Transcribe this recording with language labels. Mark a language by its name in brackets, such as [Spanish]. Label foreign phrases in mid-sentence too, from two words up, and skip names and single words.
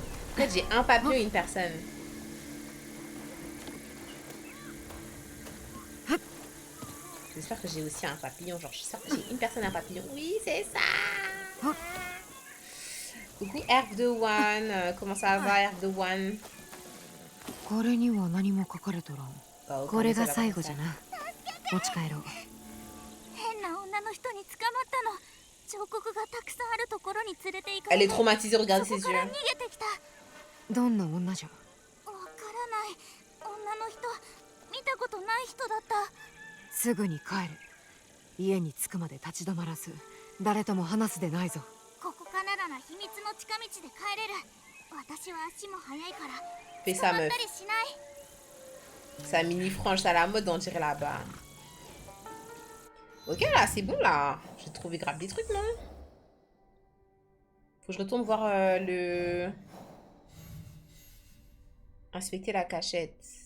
[French] En fait j'ai un papillon et une personne. J'espère que j'ai aussi un papillon. Genre, je suis sûre que j'ai une personne et un papillon. Oui, c'est ça. Coucou, Herve de One. Comment ça va, Herve de One? [Japanese] これには何も書かれとらん。 [French] Oh, [Japanese] これが最後じゃな。持ち帰ろう。変な女の人に捕まったの。彫刻がたくさんあるところに連れて行か [French] Elle [Japanese] れ [French] est [Japanese] て、 [French] traumatisée, [Japanese] そ [French] regardez [Japanese] こ [French] ses [Japanese] か [French] yeux. [Japanese] ら逃げてきた。どんな女じゃ。わからない。女の人、見たことない人だった。すぐに帰る。家に着くまで立ち止まらず、誰とも話すでないぞ。ここからなら秘密の近道で帰れる。私は足も速いから [French] Fais [Japanese] 捕 [French] ça, [Japanese] まっ [French] meuf. [Japanese] たりしない。 [French] Sa mini frange à la mode, on dirait là-bas. Ok, là, c'est bon, là. J'ai trouvé grave des trucs, non? Faut que je retourne voir le... Inspecter la cachette.